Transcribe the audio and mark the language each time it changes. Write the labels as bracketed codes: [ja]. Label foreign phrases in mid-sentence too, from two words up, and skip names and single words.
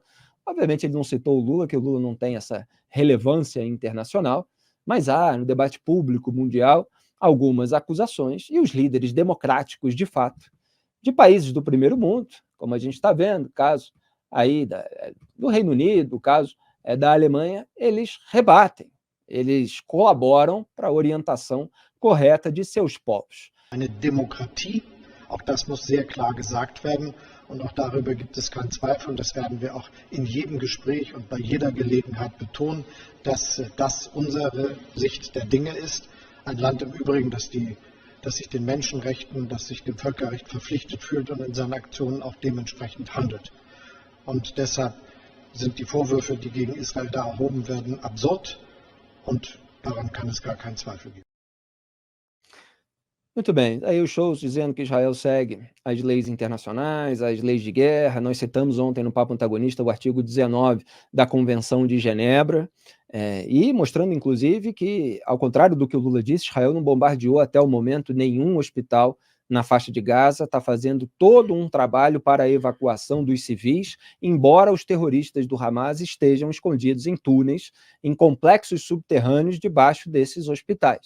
[pt] Obviamente ele não citou o Lula, que o Lula não tem essa relevância internacional, mas há no debate público mundial algumas acusações, e os líderes democráticos, de fato, de países do primeiro mundo, como a gente está vendo, o caso aí do Reino Unido, o caso da Alemanha, eles rebatem, eles colaboram para a orientação correta de seus povos. [de] Eine Demokratie, auch das muss sehr klar gesagt werden, Und auch darüber gibt es keinen Zweifel. Und das werden wir auch in jedem Gespräch und bei jeder Gelegenheit betonen, dass das unsere Sicht der Dinge ist. Ein Land im Übrigen, das sich den Menschenrechten, das sich dem Völkerrecht verpflichtet fühlt und in seinen Aktionen auch dementsprechend handelt. Und deshalb sind die Vorwürfe, die gegen Israel da erhoben werden, absurd und daran kann es gar keinen Zweifel geben. [pt] Muito bem, aí os shows dizendo que Israel segue as leis internacionais, as leis de guerra. Nós citamos ontem no Papo Antagonista o artigo 19 da Convenção de Genebra, e mostrando, inclusive, que, ao contrário do que o Lula disse, Israel não bombardeou até o momento nenhum hospital na faixa de Gaza, está fazendo todo um trabalho para a evacuação dos civis, embora os terroristas do Hamas estejam escondidos em túneis, em complexos subterrâneos debaixo desses hospitais.